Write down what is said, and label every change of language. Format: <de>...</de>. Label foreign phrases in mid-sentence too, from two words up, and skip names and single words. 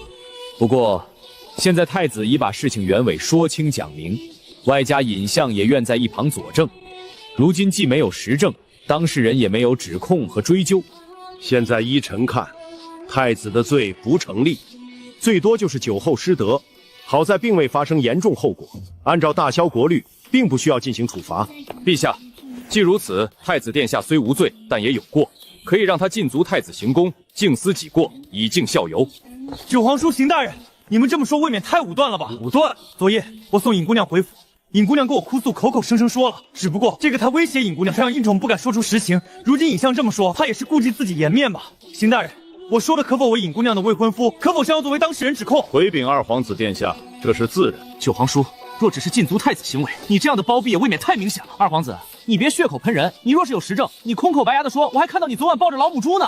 <zh>不過，現在太子已把事情原委說清講明，外加尹相也願在一旁佐證。如今既沒有實證，當事人也沒有指控和追究。現在依臣看，太子的罪不成立，最多就是酒後失德，好在並未發生嚴重後果。按照大蕭國律，並不需要進行處罰。陛下，既如此，太子殿下雖無罪，但也有過，可以讓他禁足太子行宮，靜思己過，以儆效尤。九皇叔、邢大人，你們這麼說未免太武斷了吧？武斷！昨夜我送尹姑娘回府，尹姑娘跟我哭訴，口口聲聲說了，只不過這個他威脅尹姑娘，這讓尹寵不敢說出實情。如今尹相這麼說，他也是顧及自己顏面吧？邢大人，我說的可否為尹姑娘的未婚夫，可否將要作為當事人指控？回禀二皇子殿下，這是自然。九皇叔，若只是禁足太子行為，你這樣的包庇也未免太明顯了。二皇子，你別血口噴人，你若是有實證，你空口白牙的說，我還看到你昨晚抱着老母豬呢。</zh>